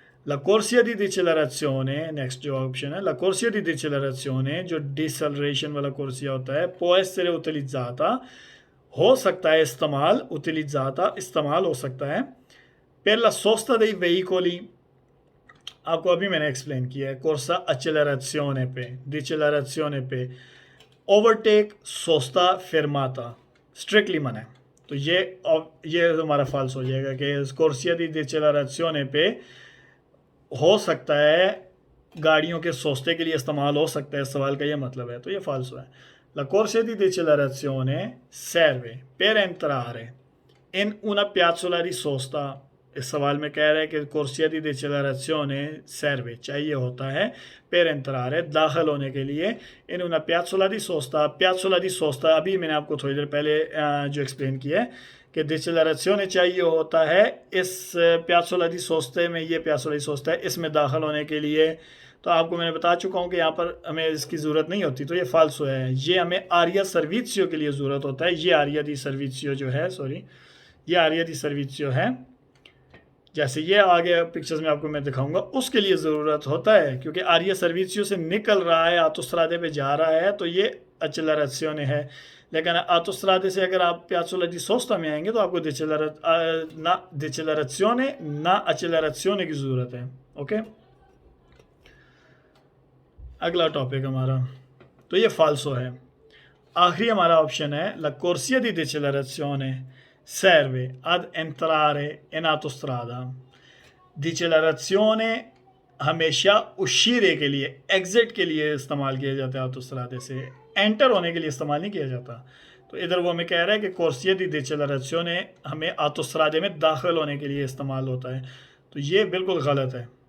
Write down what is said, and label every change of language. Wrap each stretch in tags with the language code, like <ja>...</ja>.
<it>La corsia di decelerazione,</it> <hi>next जो option है, la corsia di decelerazione जो deceleration वाला कोर्सिया होता है,</hi> <it>può essere utilizzata,</it> <hi>हो सकता है इस्तेमाल, utilizzata इस्तेमाल हो सकता है,</hi> <it>per la sosta dei veicoli,</it> <hi>आपको अभी मैंने एक्सप्लेन किया है, कोर्सा एक्सेलरेशियोने पे, डिसेलरेशियोने पे, ओवरटेक, सोस्ता, फेर्माता, स्ट्रिक्टली मना है। तो ये हमारा फाल्स हो जाएगा कि कोर्सिया दी डिसेलरेशियोने पे हो सकता है गाड़ियों के सोस्ते के लिए इस्तेमाल हो सकता है, सवाल का ये मतलब है, तो ये फाल्सो है।</hi> <it>La corsia di decelerazione serve per entrare in una piazzola di sosta</it> <hi>इस सवाल में कह रहे हैं कि</hi> <it>corsia di decelerazione serve,</it> <hi>चाहिए होता है</hi> <it>per entrare,</it> <hi>दाखिल होने के लिए</hi> <it>in una piazzola di sosta,</it> <hi>piazzola di sosta अभी मैंने आपको थोड़ी देर पहले जो एक्सप्लेन किया है कि डिसेलरेशन चाहिए होता है इस प्यासोला दी सोस्ते में, ये प्यासोला दी सोस्ता है, इसमें दाखिल होने के लिए। तो आपको मैंने बता चुका हूँ कि यहाँ पर हमें इसकी ज़रूरत नहीं होती, तो ये फाल्सो है। ये हमें आरिया सर्विसियो के लिए ज़रूरत होता है। ये आरिया दी सर्विसियो जो है, सॉरी, ये आरिया दी सर्विसियो है, जैसे ये आगे पिक्चर्स में आपको मैं दिखाऊंगा, उसके लिए ज़रूरत होता है, क्योंकि आरिया सर्विसियो से निकल रहा है, आतोस्त्रादे पे जा रहा है, तो ये एक्सेलरेशन है। लेकिन आतोस्त्रादे से अगर आप पियाज़ोला दी सोस्ता में आएंगे तो आपको ना डिसेलरेशन ना एक्सेलरेशन की ज़रूरत है। ओके, अगला टॉपिक हमारा, तो ये फाल्सो है। आखिरी हमारा ऑप्शन है</hi> <it>ला corsia di decelerazione serve ad entrare in autostrada।</it> <hi>Deceleration हमेशा उशीरे के लिए, एग्जिट के लिए इस्तेमाल किया जाता है, ऑटोस्ट्रादे से एंटर होने के लिए इस्तेमाल नहीं किया जाता। तो इधर वो हमें कह रहा है कि corsia di decelerazione हमें ऑटोस्ट्रादे में दाखिल होने के लिए इस्तेमाल होता है, तो ये बिल्कुल गलत है।</hi>